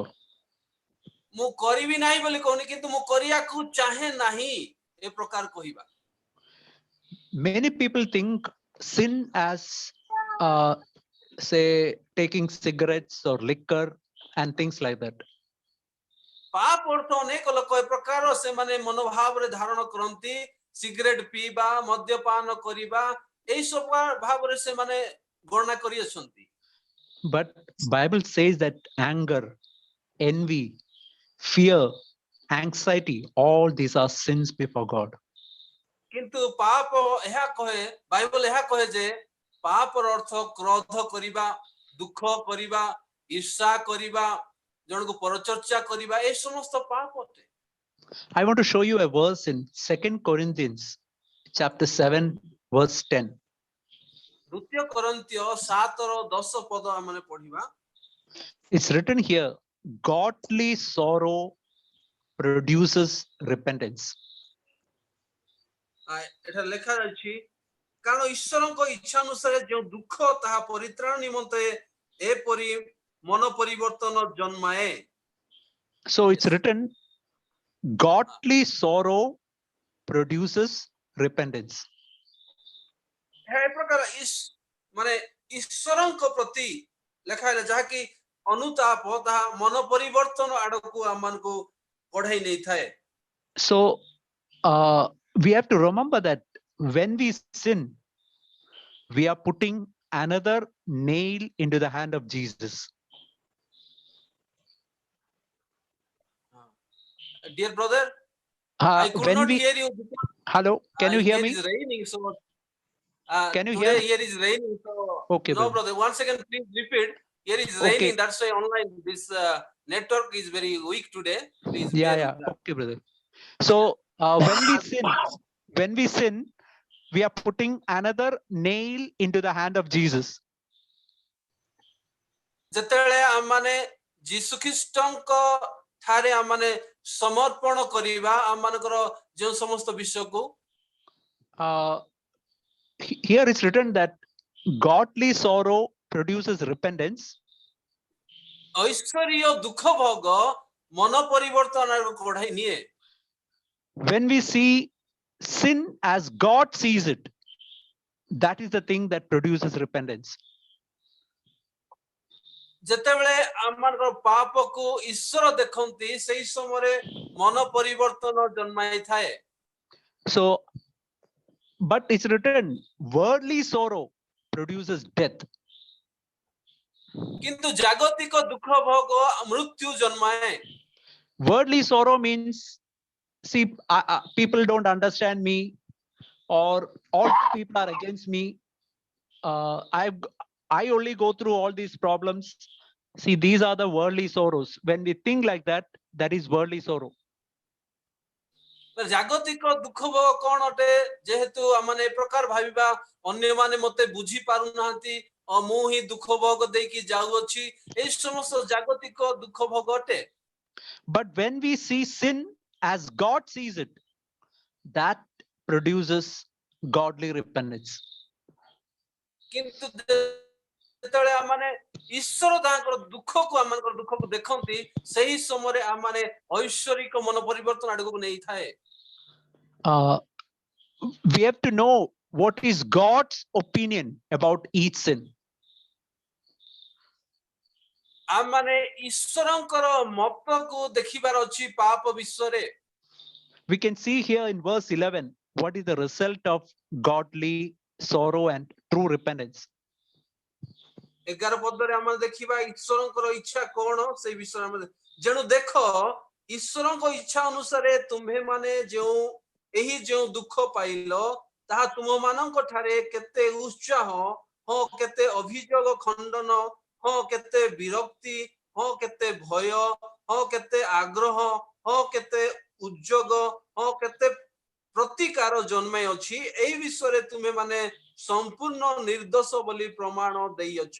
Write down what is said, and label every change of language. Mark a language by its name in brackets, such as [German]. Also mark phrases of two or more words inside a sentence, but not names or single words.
[Odia] ମୁଁ କରିବି ନାହିଁ ବୋଲି କହୁନି, କିନ୍ତୁ ମୁଁ କରିବାକୁ ଚାହେଁ ନାହିଁ ଏ ପ୍ରକାର କହିବା। [English] Many people think sin as, say, taking cigarettes or liquor and things like that. [Odia] ପାପ ଅର୍ଥ ଅନେକ ଲୋକ ଏ ପ୍ରକାର ସେମାନେ ମନୋଭାବରେ ଧାରଣ କରନ୍ତି, ସିଗାରେଟ ପିଇବା, ମଦ୍ୟପାନ କରିବା, ଏହି ସବୁ ଭାବରେ ସେମାନେ ଗଣନା କରିଅଛନ୍ତି। [English] But Bible says that anger, envy, fear, anxiety, all these are sins before God. [Odia] କିନ୍ତୁ ପାପ ଏହା କହେ, ବାଇବଲ ଏହା କହେ ଯେ ପାପର ଅର୍ଥ କ୍ରୋଧ କରିବା, ଦୁଃଖ କରିବା, ଈର୍ଷା କରିବା, ଜଣକୁ ପରଚର୍ଚ୍ଚା କରିବା, ଏ ସମସ୍ତ ପାପ ଅଟେ। [English] I want to show you a verse in 2 Corinthians chapter 7 verse 10. [Odia] ଦ୍ୱିତୀୟ କରନ୍ତୀୟ 7:10 ପଦ ଆମେ ପଢିବା। [English] It's written here, godly sorrow produces repentance. [Odia] ଏଠାରେ ଲେଖା ଅଛି, କାରଣ ଈଶ୍ୱରଙ୍କ ଇଚ୍ଛା ଅନୁସାରେ ଯେଉଁ ଦୁଃଖ ତାହା ପରିତ୍ରାଣ ନିମନ୍ତେ ଏପରି ମନ ପରିବର୍ତ୍ତନ ଜନ୍ମାଏ। [English] So it's written, godly sorrow produces repentance. [Odia] ଏହା ଏ ପ୍ରକାର ମାନେ ଈଶ୍ୱରଙ୍କ ପ୍ରତି ଲେଖା ହେଲା, ଯାହାକି ଅନୁତାପ ତାହା ମନ ପରିବର୍ତ୍ତନ ଆଡକୁ ଆମମାନଙ୍କୁ ବଢାଇ ନେଇଥାଏ। [English] So we have to remember that when we sin, we are putting another nail into the hand of Jesus. Dear brother, I could not hear you. Hello, can you hear me? It is raining, so can you today hear? Here is raining, so Okay, no, brother. brother. Once again, please repeat. Here is raining. That's why online this network is very weak today. Please. Yeah. Okay, brother. So when we sin, we are putting another nail into the hand of Jesus. [Odia] ଯେତେବେଳେ ଆମମାନେ ଯୀଶୁ ଖ୍ରୀଷ୍ଟଙ୍କ ଠାରେ ଆମମାନେ ସମର୍ପଣ କରିବା ଆମମାନଙ୍କର ଯେଉଁ ସମସ୍ତ ବିଷୟକୁ, [English] here it's written that godly sorrow produces repentance. [Odia] ଐଶ୍ୱରୀୟ ଦୁଃଖ ଭୋଗ ମନ ପରିବର୍ତ୍ତନ କଢ଼ାଇ ନିଏ। [English] When we see sin as God sees it, that is the thing that produces repentance. [Odia] ଯେତେବେଳେ ଆମମାନଙ୍କର ପାପକୁ ଈଶ୍ୱର ଦେଖନ୍ତି ସେହି ସମୟରେ ମନ ପରିବର୍ତ୍ତନ ଜନ୍ମାଇ ଥାଏ। [English] So, but it's written, worldly sorrow produces death. [Odia] କିନ୍ତୁ ଜାଗତିକ ଦୁଃଖ ଭୋଗ ମୃତ୍ୟୁ ଜନ୍ମାଏ। [English] Worldly sorrow means, see, people don't understand me, or all people are against me. I only go through all these problems. See, these are the worldly sorrows. When we think like that, that is worldly sorrow. [Odia] ଜାଗତିକ ଦୁଃଖ ଭୋଗ କଣ ଅଟେ? ଯେହେତୁ ଆମମାନେ ଏ ପ୍ରକାର ଭାବିବା ଅନ୍ୟମାନେ ମତେ ବୁଝି ପାରୁନାହାନ୍ତି, ମୁଁ ହିଁ ଦୁଃଖ ଭୋଗ ଦେଇକି ଯାଉଅଛି, ଏହି ସମସ୍ତ ଜାଗତିକ ଦୁଃଖ ଭୋଗ ଅଟେ। [English] But when we see sin as God sees it, that produces godly repentance. [Odia] କିନ୍ତୁ ଯେତେବେଳେ ଆମମାନେ ଈଶ୍ୱର ତାଙ୍କର ଦୁଃଖକୁ ଆମମାନଙ୍କର ଦୁଃଖକୁ ଦେଖନ୍ତି, ସେହି ସମୟରେ ଆମମାନେ ଐଶ୍ୱରିକ ମନ ପରିବର୍ତ୍ତନ ଆଡକୁ ନେଇଥାଏ। [English] We have to know what is God's opinion about each sin. [Odia] ଆମମାନେ ଈଶ୍ୱରଙ୍କର ମତକୁ ଦେଖିବାର ଅଛି ପାପ ବିଷୟରେ। [English] We can see here in verse 11 what is the result of godly sorrow and true repentance. [Odia] 11 ପଦରେ ଆମେ ଦେଖିବା ଈଶ୍ୱରଙ୍କର ଇଚ୍ଛା କଣ ସେଇ ବିଷୟରେ ଆମେ ଯେଣୁ ଦେଖ ଈଶ୍ୱରଙ୍କ ଇଚ୍ଛା ଅନୁସାରେ ତୁମ୍ଭେମାନେ ଏହି ଯେଉଁ ଦୁଃଖ ପାଇଲ ତାହା ତୁମମାନଙ୍କ ଠାରେ କେତେ ଉତ୍ସାହ, କେତେ ଅଭିଯୋଗ ଖଣ୍ଡନ, କେତେ ବିରକ୍ତି, କେତେ ଭୟ, କେତେ ଆଗ୍ରହ, କେତେ ଉଦ୍ଯୋଗ, କେତେ ପ୍ରତିକାର ଜନ୍ମାଇ ଅଛି, ଏହି ବିଷୟରେ ତୁମେମାନେ ସମ୍ପୂର୍ଣ୍ଣ ନିର୍ଦ୍ଦୋଷ ବୋଲି ପ୍ରମାଣ ଦେଇଅଛ।